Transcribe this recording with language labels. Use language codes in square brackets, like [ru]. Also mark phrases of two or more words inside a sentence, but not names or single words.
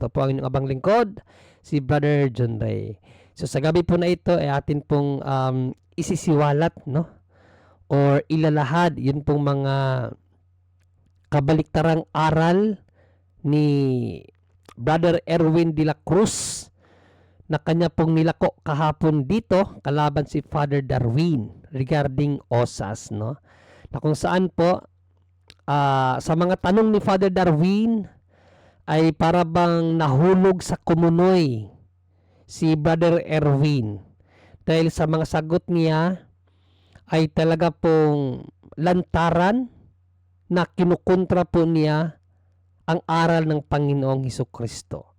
[tl] Ito po ang inyong abang lingkod, si Brother John Ray. So sa gabi po na ito ay atin pong isisiwalat, no? Or ilalahad yun pong mga kabaliktarang aral ni Brother Erwin de la Cruz na kanya pong nilako kahapon dito kalaban si Father Darwin regarding OSAS, no? Na kung saan po sa mga tanong ni Father Darwin ay para bang nahulog sa kumunoy si Brother Erwin dahil sa mga sagot niya ay talaga pong lantaran na kinukontra po niya ang aral ng Panginoong Hesukristo.